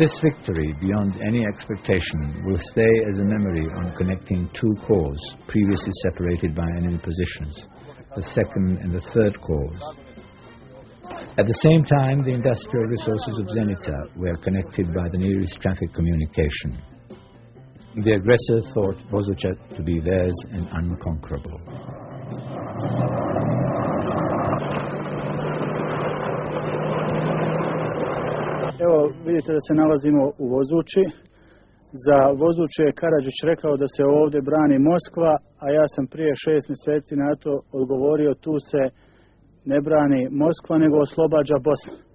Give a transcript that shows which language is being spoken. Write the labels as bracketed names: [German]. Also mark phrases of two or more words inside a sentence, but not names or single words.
[English] This victory, beyond any expectation, will stay as a memory on connecting two corps previously separated by enemy positions, the 2nd and the 3rd Corps. At the same time, the industrial resources of Zenica were connected by the nearest traffic communication. The aggressor thought Vozucha to be theirs and unconquerable. [Bosnian] Evo, vidite da se nalazimo u Vozuči. Za Vozuče je Karadžić rekao da se ovdje brani Moskva, a ja sam prije 6 mjeseci na to odgovorio, tu se ne brani Moskva, nego oslobađa Bosna.